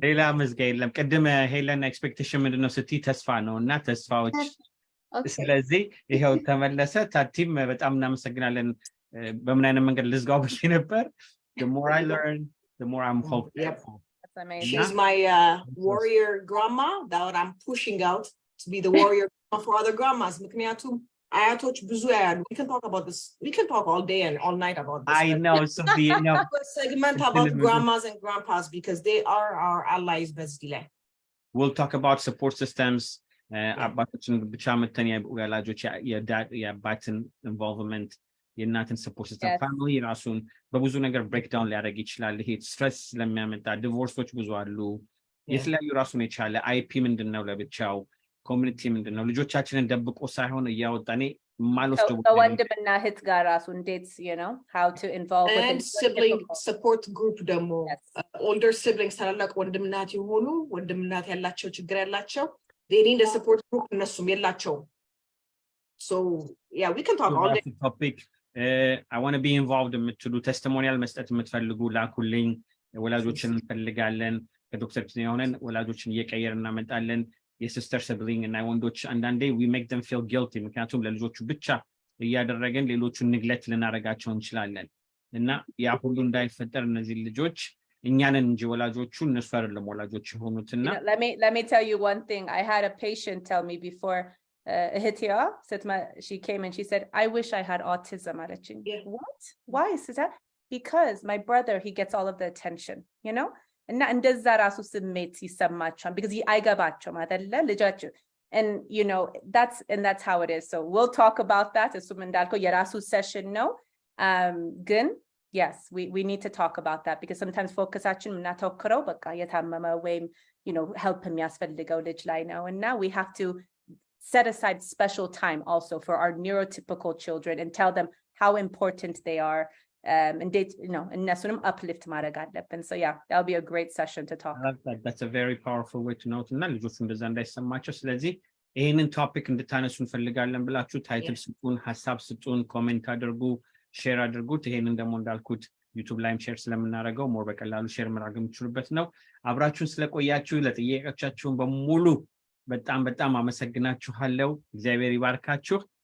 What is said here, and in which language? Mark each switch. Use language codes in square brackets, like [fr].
[am] ሌላ መዝጊያ የለም። ቅድም ሄለን ኤክስፔክቴሽን ምንድነው ስትይ ተስፋ ነው እና ተስፋዎች ስለዚህ ይሄው ተመለሰ። ታቲም በጣም እናመሰግናለን። በምን አይነት መንገድ ልዝጋው ብዬ ነበር. [en] The more I learn, the more I'm hopeful. Yep. That's amazing. She's my warrior grandma that I'm pushing out to be the warrior grandma for other grandmas. [am] ምክንያቱም አያቶች ብዙ ያሉ. [en] We can talk about this. We can talk all day and all night about this. I know. So segment about grandmas and grandpas because they are our allies [am] በዚህ ላይ. [en] We'll talk about support systems. [am] አባቶችን ብቻ መተን የወላጆች የአባትን involvement, የእናትን support system, family ራሱን በብዙ ነገር breakdown ሊያደርግ ይችላል። ይሄ ስትረስ ስለሚያመጣ ዲቮርሶች ብዙ አሉ። የተለያዩ ራሱን የቻለ IP ምንድነው ለብቻው፣ ኮሚኒቲ ምንድነው፣ ልጆቻችንን ደብቆ ሳይሆን እያወጣኔ ማልወስደው ወንድምና እህት ጋር ራሱ እንዴት [en] how to involve with and sibling support group [am] ደግሞ [en] older siblings [am] ታላላቅ ወንድምናት የሆኑ ወንድምናት ያላቸው ችግር ያላቸው [en] they need a support group [am] እነሱም የላቸው. [en] So yeah, we can talk all day. Topic. I want to be involved [am] የምትሉ testimonial መስጠት የምትፈልጉ ላኩልኝ። ወላጆችን እንፈልጋለን። ከዶክተር ሆነን ወላጆችን እየቀየርን እናመጣለን። የሲስተር ሲብሊንግ እና ወንዶች አንዳንዴ [en] we make them feel guilty [am] ምክንያቱም ለልጆቹ ብቻ እያደረገን ሌሎቹን ንግለት ልናረጋቸው እንችላለን እና ያ ሁሉ እንዳይፈጠር እነዚህ ልጆች እኛንን እንጂ ወላጆቹ እነሱ አይደለም ወላጆች የሆኑትና [en] let me tell you one thing. I had a patient tell me before Hitia she came and she said, I wish I had autism. What? Why is that? Because my brother, he gets all of the attention, you know? And [am] እንደዛ ራሱ ስሜት ይሰማቸዋል [en] because [am] አይገባቸውም አይደለ ልጃቸው [en] and you know that's how it is. So we'll talk about that [am] እሱም እንዳልከው የራሱ session ነው ግን [en] yes we need to talk about that because sometimes focusaችን [am] ምናተኩረው በቃ የታመመ ወይም [en] you know help [am] የሚያስፈልገው ልጅ ላይ ነው [en] and now we have to set aside special time also for our neurotypical children and tell them how important they are and they you know [am] እነሱንም [en] uplift [am] ማድረግ አለብን. [en] So yeah, that'll be a great session to talk. That's a very powerful way to note [am] እና ልጆቹ እንደዛ እንዳይሰማቸው ስለዚህ ይሄንን ቶፒክ እንድታነሱ እንፈልጋለን ብላችሁ ታይትል ስጡን ሐሳብ ስጡን ኮሜንት አድርጉ ሼር አድርጉት ይሄንን ደግሞ እንዳልኩት ዩቲዩብ ላይም ሼር ስለምናደርገው ሞር በቀላሉ ሼር ማድረግ የምትችሉበት ነው አብራችሁን ስለቆያችሁ ለጥያቄዎቻችሁን በሙሉ በጣም አመሰግናችኋለሁ እግዚአብሔር ይባርካችሁ